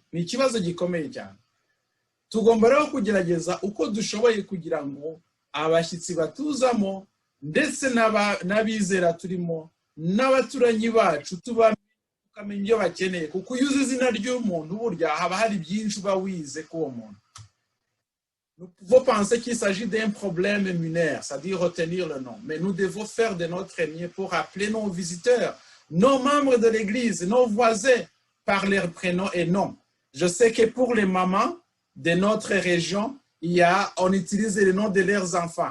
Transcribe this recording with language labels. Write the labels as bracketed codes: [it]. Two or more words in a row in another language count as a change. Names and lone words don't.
[rw] Ni ikibazo gikomeye cyane. Tugomba rero kugerageza uko dushoboye kugira ngo abashyitsi batuzamo ndetse n'abizera turimo n'abaturanyi bacu tukamenya ibyo bakeneye, kuko iyo uzi izina ry'umuntu burya haba hari byinshi uba wize k'uwo muntu. [fr] Nous pouvons penser qu'il s'agit d'un problème minaire, c'est-à-dire retenir le nom, mais nous devons faire de notre mieux pour appeler nos visiteurs, nos membres de l'église, nos voisins, par leur prénom et nom. Je sais que pour les mamans de notre région, on utilise les noms de leurs enfants.